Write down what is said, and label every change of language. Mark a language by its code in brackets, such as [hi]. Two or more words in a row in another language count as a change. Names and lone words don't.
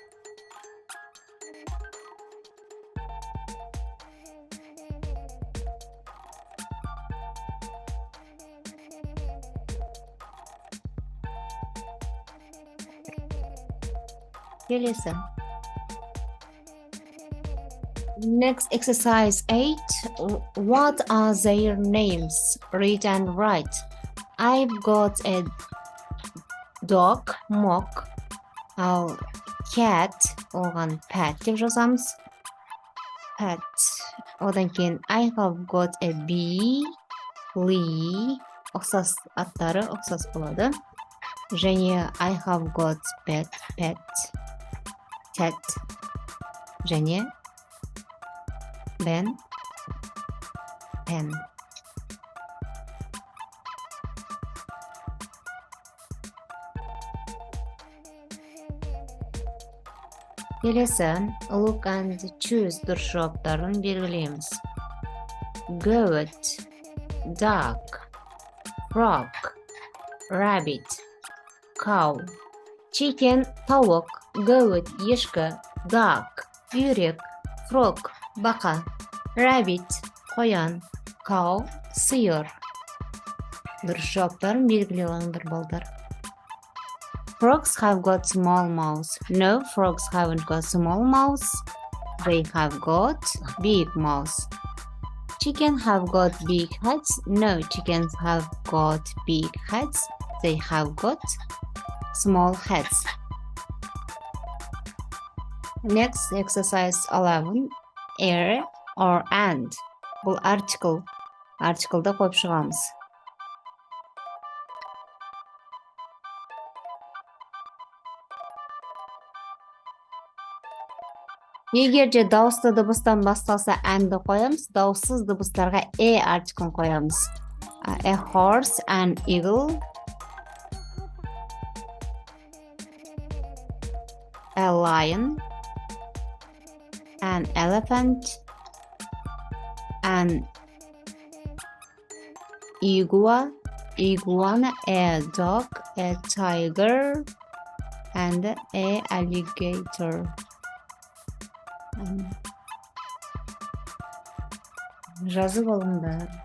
[kk] Келесі. [en] Next exercise 8. What are their names? Read and write. I've got a dog, mock. Our cat, [kk] оған pet деп жазамыз. [en] Pet. [kk] Одан кейін [en] I have got a bee, lee. [kk] Ұқсас аттары ұқсас болады. [en] Және I have got pet, cat. [kk] Және pen. Келесі, [en] look and choose [kk] дұрыс жауаптарын белгілейміз. [en] Goat, duck, frog, rabbit, cow. Chicken, [kk] тауық, goat, ешкі, duck, үйрек, frog, бақа, rabbit, қоян, cow, сиыр. Дұрыс жауаптарын белгілей алыңдар балдар. [en] Frogs have got small mouths. No, frogs haven't got small mouths. They have got big mouths. Chicken have got big heads. No, chickens have got big heads. They have got small heads. Next, exercise 11. Air or and. [kk] Бұл article. Article'ды қойып шығамыз. Егер де дауысты дыбыстан басталса әнді қоямыз, дауыссыз дыбыстарға артиклін қоямыз. [en] A horse, an eagle, a lion, an elephant, an iguana, a dog, a tiger, and a alligator. [kk] Жазып алыңдар.